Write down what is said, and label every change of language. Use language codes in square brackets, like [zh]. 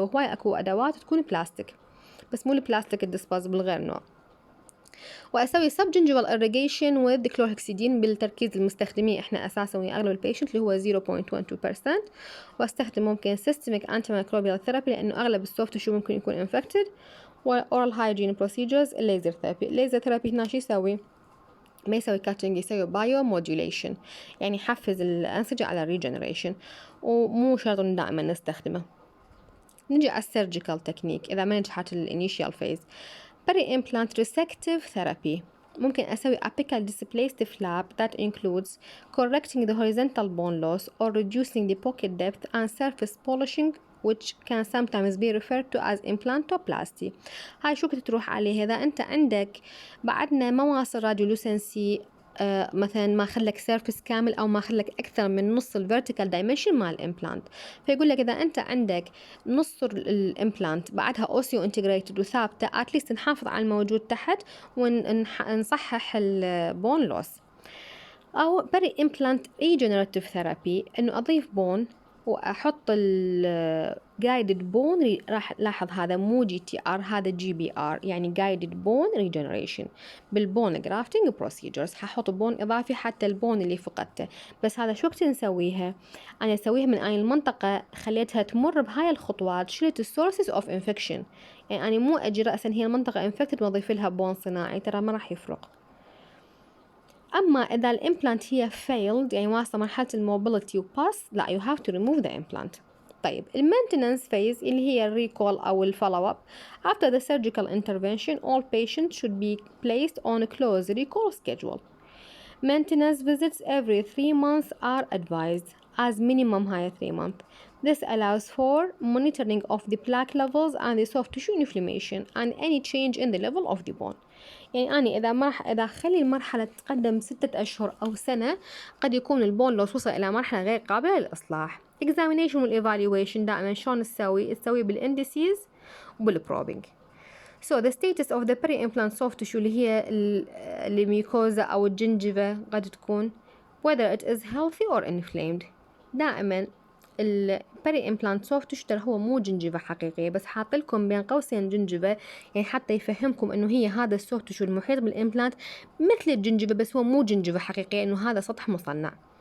[ar] وهواي اكو ادوات تكون بلاستيك بس مو البلاستيك الديسبوزبل غير نوع. واسوي [en] subgingival irrigation with chlorhexidine [ar] بالتركيز المستخدمين احنا اساسا ويا اغلب البيشنت اللي هو 0.12%. واستخدم ممكن [en] systemic antimicrobial therapy [ar] لانه اغلب السوفت تشو ممكن يكون infected. [en] oral hygiene procedures [ar] الليزر ثيرابي. الليزر ثيرابي هنا شو يسوي؟ ما يسوي كاتنج يسوي biomodulation يعني يحفز الانسجه على regeneration ومو شرط دائما نستخدمه. نجي على السيرجيكال تكنيك إذا ما نجحت الانيشيال فيز. [en] Peri-implant resective therapy [ar] ممكن أسوي [en] apical displaced flap that includes correcting the horizontal bone loss or reducing the pocket depth and surface polishing which can sometimes be referred to as implantoplasty. [ar] هاي شو كنت تروح عليه إذا أنت عندك بعدنا مواصل راديولوسنسي مثلا ما خلك سيرفس كامل او ما خلك اكثر من نص الفيرتيكال دايمنشن مال الامبلانت. فيقول لك اذا انت عندك نص الامبلانت بعدها اوسيو انتجريتد وثابته اتليست نحافظ على الموجود تحت ونصحح البون لوس. او بري امبلانت ريجنراتيف ثيرابي انه اضيف بون واحط الجايدد بون. راح لاحظ هذا مو GTR هذا GBR يعني جايدد بون ريجنريشن بالبون جرافتنج بروسيجرز. ححط بون اضافي حتى البون اللي فقدته. بس هذا شو وقت نسويها؟ انا اسويها من اي المنطقه خليتها تمر بهاي الخطوات شلت السورسز اوف انفكشن يعني أنا مو أجي رأسا هي المنطقة infected وأضيف لها بون صناعي، ترى ما راح يفرق. أما إذا الإمبلانت هي failed يعني واصلة مرحلة الموبيليتي وباس، لا [en] you have to remove the implant. [ar] طيب المينتننس phase اللي هي الريكول أو الفولو اب. [en] After the surgical intervention all patients should be placed on a close recall schedule. Maintenance visits every 3 months are advised as minimum high 3 months. This allows for monitoring of the plaque levels and the soft tissue inflammation and any change in the level of the bone. [ar] يعني أنا إذا خلي المرحلة تتقدم 6 أشهر أو سنة قد يكون البون لو وصل إلى مرحلة غير قابلة للإصلاح. examination والevaluation دائما شلون تسوي بالإندسيز وبالبروبينج. [en] So the status of the peri-implant soft tissue [ar] اللي هي الميكوزا أو الجنجفة قد تكون [en] whether it is healthy or inflamed. [ar] دائما Peri-Implant soft tissue ترى هو مو جنجفة حقيقية، بس حاط لكم بين قوسين جنجفة يعني حتى يفهمكم إنه هي هذا السوفت تيشو المحيط بالإمبلانت مثل الجنجفة، بس هو مو جنجفة حقيقية، إنه هذا سطح مصنع.